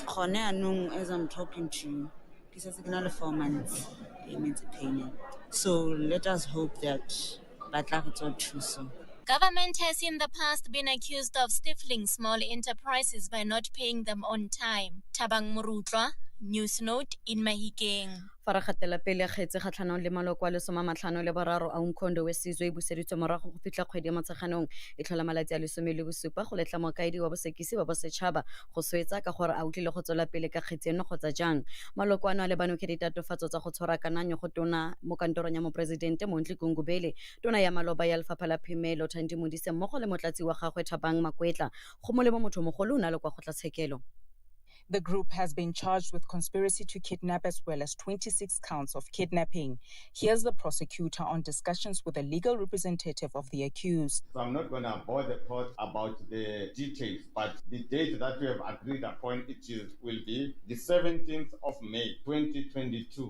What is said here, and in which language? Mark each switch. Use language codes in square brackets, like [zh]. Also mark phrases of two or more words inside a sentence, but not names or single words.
[en] As I'm talking to you, this is another 4 months payment. So let us hope that Government has in the past been accused of stifling small enterprises by not paying them on time. Thabang Morutwa, News Note in Mahikeng. [tn] Faragatela pele kgetse kgatlhanong le maloko a le 53 a Umkhondo wesizwe e buseditswe morago go fitla kgwedi ya Motsheganong e tlhola malatsi a le 17 go letla mokaedi wa bosekisi ba bosetšhaba go swetsa ka gore a utlile go tswela pele ka kgetse eno kgotsa jang. Maloko ano a lebano ke ditatofatso tsa go tshwara kananyo go tona mo kantorong ya mopresidente Mondli Gungubele, tona ya maloba ya lefapha la phemelo Thandi Modise mmogo le motlatsi wa gagwe Thabang Makwetla go molemo motho mogolo o na le kwa kgotlatshekelo. [en] The group has been charged with conspiracy to kidnap as well as 26 counts of kidnapping. Here's the prosecutor on discussions with the legal representative of the accused. So I'm not going to bore the court about the details, but the date that we have agreed upon will be the 17th of May, 2022.